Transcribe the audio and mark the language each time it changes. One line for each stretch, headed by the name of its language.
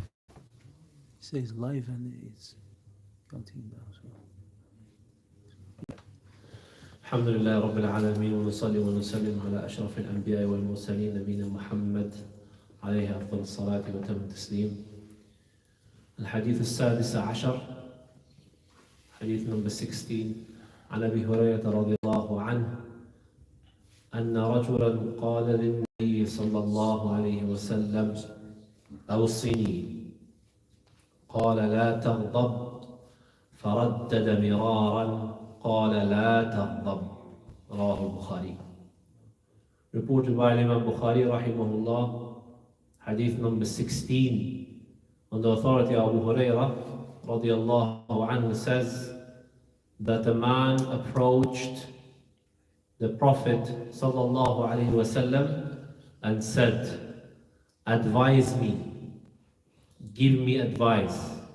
English: It says live and it's counting down. So.
Arabic: الحمد لله رب العالمين ونصلي ونسلم على أشرف الأنبياء والمرسلين نبينا محمد عليه أفضل الصلاة وتم التسليم. الحديث السادس عشر حديث
English: number 16
Arabic: عن أبي هريرة رضي الله عنه أن رجلا قال للنبي صلى الله عليه وسلم أوصني قال لا تغضب فردد مرارا قال لا تغضب رواه البخاري.
English: Reported by Imam Bukhari rahimahullah, hadith number 16, on the authority of Abu Hurairah radiyallahu anhu says that a man approached the Prophet sallallahu alaihi wasallam and said, advise me, give me advice.